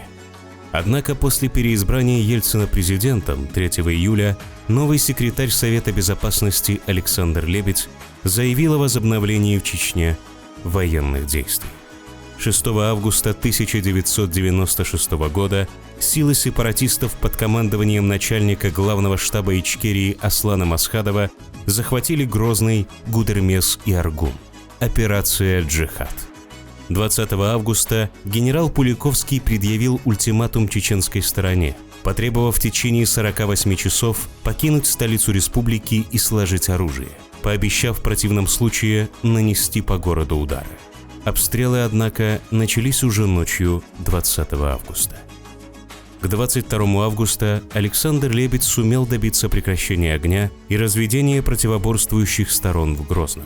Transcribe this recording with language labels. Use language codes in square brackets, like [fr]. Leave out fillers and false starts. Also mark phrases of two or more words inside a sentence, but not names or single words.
[ru] Однако после переизбрания Ельцина президентом 3 июля новый секретарь Совета Безопасности Александр Лебедь заявил о возобновлении в Чечне военных действий. 6 августа 1996 года силы сепаратистов под командованием начальника главного штаба Ичкерии Аслана Масхадова захватили Грозный, Гудермес и Аргун. Операция «Джихад». 20 августа генерал Пуликовский предъявил ультиматум чеченской стороне, потребовав в течение 48 часов покинуть столицу республики и сложить оружие, пообещав в противном случае нанести по городу удары. Обстрелы, однако, начались уже ночью 20 августа. К 22 августа Александр Лебедь сумел добиться прекращения огня и разведения противоборствующих сторон в Грозном.